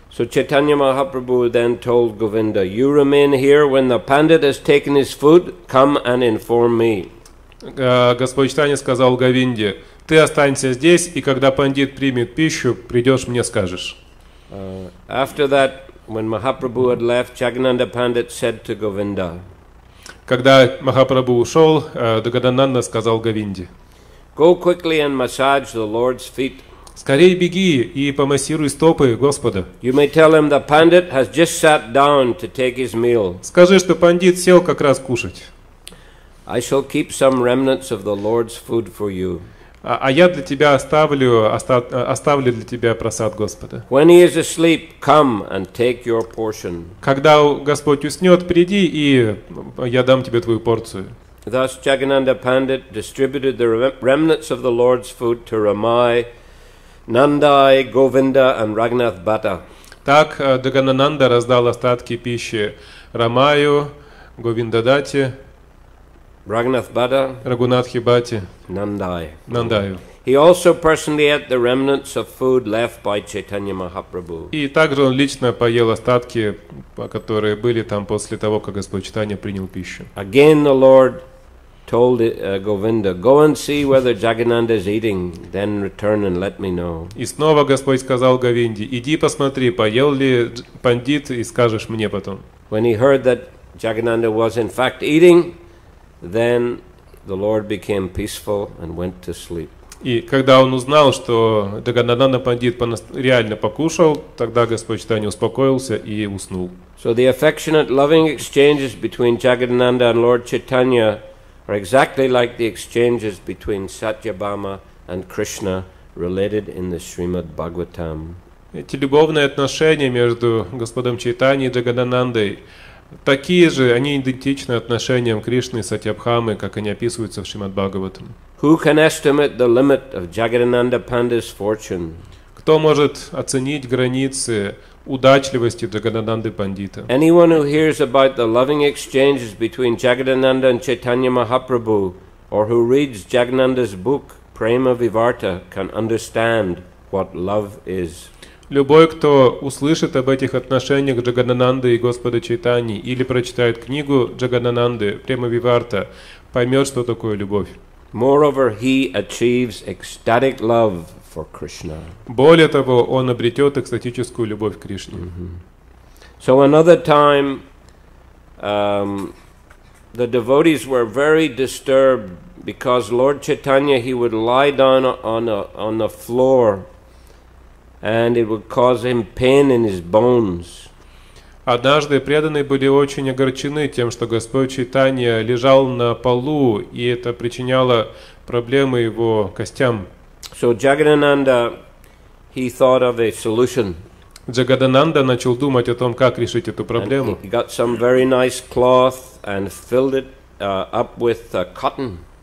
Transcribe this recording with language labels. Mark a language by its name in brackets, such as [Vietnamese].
[English] So Chaitanya Mahaprabhu then told Govinda, "You remain here. When the Pandit has taken his food, come and inform me." [Russian] Господь Чайтанья сказал Говинде: ты останься здесь, и когда пандит примет пищу, придешь, мне скажешь. [English] After that, when Mahaprabhu had left, Jagannatha Pandit said to Govinda, [Russian] Когда Махапрабху ушел, Джагананда сказал Говинде: [English] "Go quickly and massage the Lord's feet. [Russian] скорей беги и помассируй стопы Господа. [English] You may tell him the Pandit has just sat down to take his meal. [Russian] Скажи, что пандит сел как раз кушать. [English] I shall keep some remnants of the Lord's food for you. [Russian] А я для тебя оставлю для тебя просад Господа. [English] When he is asleep, come and take your portion." [Russian] Когда Господь уснет, приди, и я дам тебе твою порцию. [English] Thus Jagannatha Pandit distributed the remnants of the Lord's food to Ramai, Nandai, Govinda and Raghunath Bhatta. [Russian] Так Джагананда раздал остатки пищи Рамаю, Говиндадате, [English] Raghunath Bhatta, [Russian] Рагунатхи Бхатте, [English] Nandai. [Russian] Нандаю. [English] He also personally ate the remnants of food left by Chaitanya Mahaprabhu. [Russian] И также он лично поел остатки, которые были там после того, как Господь Чайтанья принял пищу. [English] Again the Lord told Govinda, "Go and see whether Jagannatha is eating, then return and let me know." [Russian] И снова Господь сказал Говинде: иди посмотри, поел ли пандит, и скажешь мне потом. [English] When he heard that Jagannatha was in fact eating, then the Lord became peaceful and went to sleep. [Russian] И когда он узнал, что Джагананда пандит реально покушал, тогда Господь Чайтанья успокоился и уснул. [English] So the affectionate, loving exchanges between Jagannatha and Lord Chaitanya are exactly like the exchanges between Satyabhama and Krishna related in the Srimad Bhagavatam. [Russian] Эти любовные отношения между Господом Чайтаньей и Джаганандой такие же, они идентичны отношениям Кришны и Сатьябхамы, как они описываются в Шримад Бхагаватам. [English] Who can estimate the limit of Jagannatha Pandit's fortune? [Russian] Кто может оценить границы удачливости Джагананды Пандита? [English] Anyone who hears about the loving exchanges between Jagannatha and Chaitanya Mahaprabhu, or who reads Jagannatha's book, Prema Vivarta, can understand what love is. [Russian] Любой, кто услышит об этих отношениях Джаганананды и Господа Чайтаньи или прочитает книгу Джаганананды Према Виварта, поймет, что такое любовь. [English] Moreover, he achieves ecstatic love for Krishna. [Russian] Более того, он обретет экстатическую любовь к Кришне. [English] So another time, the devotees were very disturbed because Lord Chaitanya, he would lie down on the floor, and it would cause him pain in his bones. [Russian] Однажды преданные были очень огорчены тем, что Господь Чайтанья лежал на полу, и это причиняло проблемы его костям. [English] So Jagannatha, he thought of a solution. [Russian] Джагананда начал думать о том, как решить эту проблему. [English] He got some very nice cloth and filled it up with cotton.